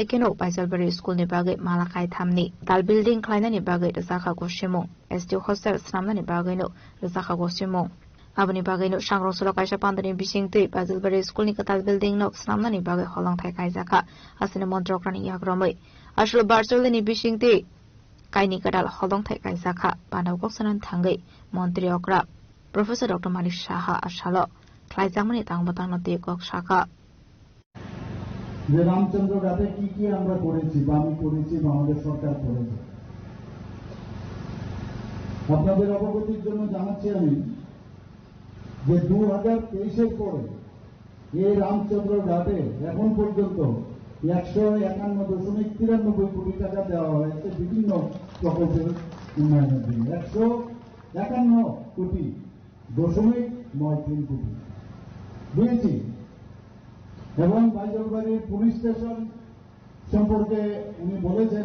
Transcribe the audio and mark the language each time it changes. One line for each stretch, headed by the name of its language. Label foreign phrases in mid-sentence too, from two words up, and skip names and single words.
Kok Borok: keno Baijalbari school ni bage malakai thamni dal building klaina ni bage zakha goshimo ST hostel snamna ni bage no zakha goshimo abani bage no sangrong solo kaisa pandani bisingte Baijalbari school ni katal building no snamna ni bage holong thai kai zakha asine montrokrani yagromai ashlo barchole ni bisingte Kaini kadal holong thai kai zakha Pandaw Koksanan Thangai Montri Okra Professor Dr. Manik Shah Ashalo Klai Jamani Tangbatang Nati Kok Shaka
Bangla: যে রামচন্দ্র ঘাটে কি কি আমরা করেছি বা আমি করেছি বা আমাদের সরকার করেছে আপনাদের অবগতির জন্য জানাচ্ছি আমি যে 2023-এর পরে এই রামচন্দ্র ঘাটে এখন পর্যন্ত 151.93 কোটি টাকা দেওয়া হয়েছে বিভিন্ন প্রকল্পের উন্নয়নের জন্য 151.93 কোটি দিয়েছি এবং বাইজলবাড়ির পুলিশ স্টেশন সম্পর্কে উনি বলেছেন